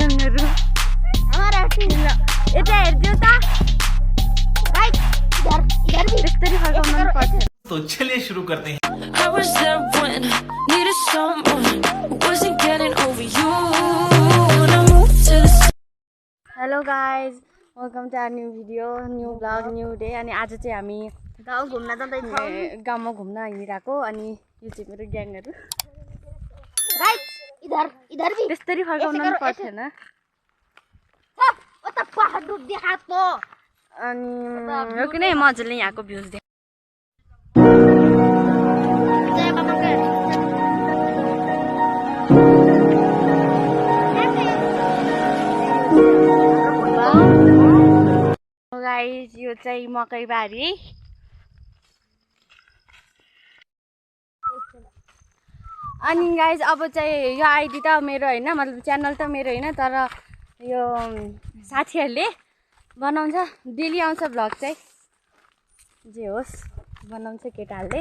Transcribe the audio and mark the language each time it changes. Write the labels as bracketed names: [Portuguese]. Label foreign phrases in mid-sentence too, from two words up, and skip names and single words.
[Nepali] ग्याङहरु [Hindi] हमारा टीम [Nepali] यता हेर्दियो त [Hindi] राइट इधर भी [Nepali] त्यस्तरी फर्काउनु पर्छ [Hindi] तो चलिए शुरू करते हैं [English] I was there when I needed someone who wasn't getting over you. When I moved to the Hello guys welcome to our new video new vlog new day [Nepali] अनि आज चाहिँ हामी गाउँ घुम्न जाँदैछौँ गाउँमा घुम्न हिँडिरहेको अनि यो चाहिँ मेरो ग्याङहरु [Hindi] राइट इधर भी [Nepali] त्यस्तरी फर्काउनु पर्छ हैन ओ त पहाड डुब देखातो अनि यो किन मजाले यहाँको भ्यूज देख [Hindi] जय बाबा के [Nepali] गाइज यो चाहिँ मकैबारी अनि गाइज अब चाहिँ यो आइडी त मेरो हैन मतलब च्यानल त मेरो हैन तर यो साथीहरुले बनाउँछ डेली आउँछ भ्लग चाहिँ जे होस् बनाउँछ केटाहरुले